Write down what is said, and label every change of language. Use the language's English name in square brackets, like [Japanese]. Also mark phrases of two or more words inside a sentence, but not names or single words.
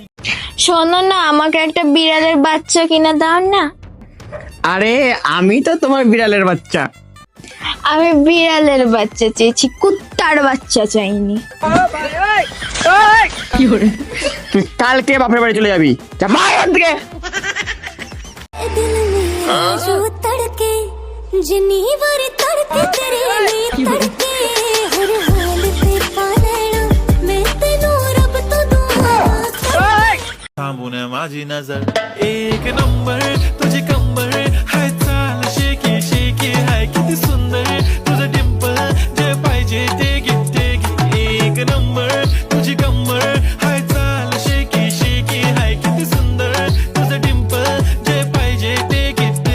[Bangla] শোনো না, আমাকে একটা বিড়ালের বাচ্চা কিনে দাও না। আরে আমি তো তোমার বিড়ালের বাচ্চা। আমি বিড়ালের বাচ্চা চেয়েছি, কুত্তার বাচ্চা চাইনি। তুই কালকে বাপের বাড়ি চলে যাবি, যা বাইরে থেকে। [Marathi] सामने माझी नजर एक नंबर तुझी कंबर हाय चाल शेकी शेकी हाय किती सुंदर तुझं डिंपल जे पाहिजे ते घे एक नंबर तुझी कंबर हाय चाल शेकी शेकी हाय किती सुंदर तुझं डिंपल जे पाहिजे ते घे